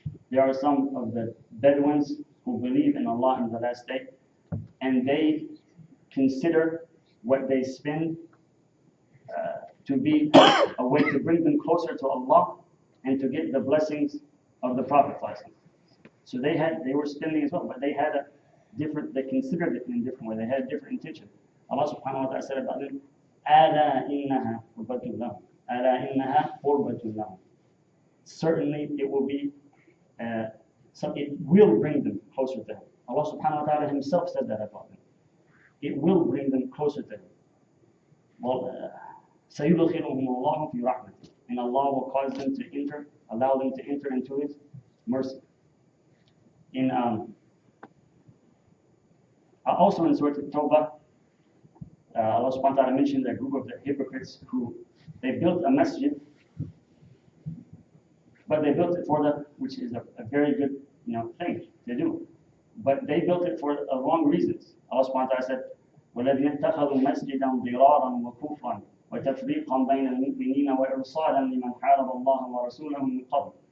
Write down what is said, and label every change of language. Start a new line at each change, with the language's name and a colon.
English: There are some of the Bedouins who believe in Allah in the last day, and they consider what they spend to be a way to bring them closer to Allah and to get the blessings of the Prophet. So they were spending as well, but they considered it in a different way. They had a different intention. Allah subhanahu wa ta'ala said about them,
Arabic: أَلَا إِنَّهَا قُرْبَةٌ لَهُمْ أَلَا إِنَّهَا قُرْبَةٌ لَهُمْ.
English: Certainly it will be, it will bring them closer to Him. Allah subhanahu wa ta'ala Himself said that about them. It will bring them closer to Him.
Arabic: Well, سَيُدْخِلُهُمُ اللَّهُ فِي رَحْمَتِهِ.
English: And Allah will cause them to enter, allow them to enter into His mercy. Also in Surah At-Tawbah, Allah subhanahu wa ta'ala mentioned a group of the hypocrites who they built a masjid, but they built it which is a very good thing to do. But they built it for wrong reasons. Allah subhanahu wa ta'ala said,
Arabic: وَالَّذِينَ اتَّخَذُوا مَسْجِدًا ضِرَارًا وَكُفْرًا وتفريقا بين المؤمنين وإرصادا لمن حارب الله ورسوله من قبل.